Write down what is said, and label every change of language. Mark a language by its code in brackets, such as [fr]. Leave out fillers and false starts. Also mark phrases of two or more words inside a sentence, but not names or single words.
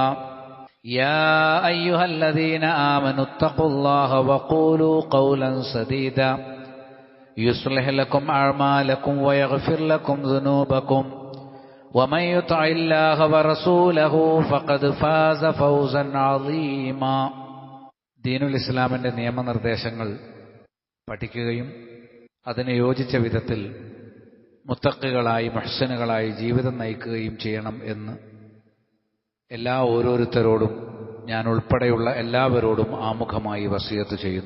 [ar] يا أيها الذين آمنوا اتقوا الله وقولوا قولا سديدا يصلح لكم أعمالكم ويغفر لكم ذنوبكم، ومن يطع الله ورسوله فقد فاز فوزا عظيما. [ml] ദീനുൽ ഇസ്ലാമിന്റെ നിയമനിർദ്ദേശങ്ങൾ പഠിക്കുകയും അതിന് യോജിച്ച വിധത്തിൽ മുത്തഖികളായി മുഹ്സിനുകളായി ജീവിതം നയിക്കുകയും ചെയ്യണം എന്ന് എല്ലാ ഓരോരുത്തരോടും ഞാൻ ഉൾപ്പെടെയുള്ള എല്ലാവരോടും ആമുഖമായി വസിയത്ത് ചെയ്യുന്നു.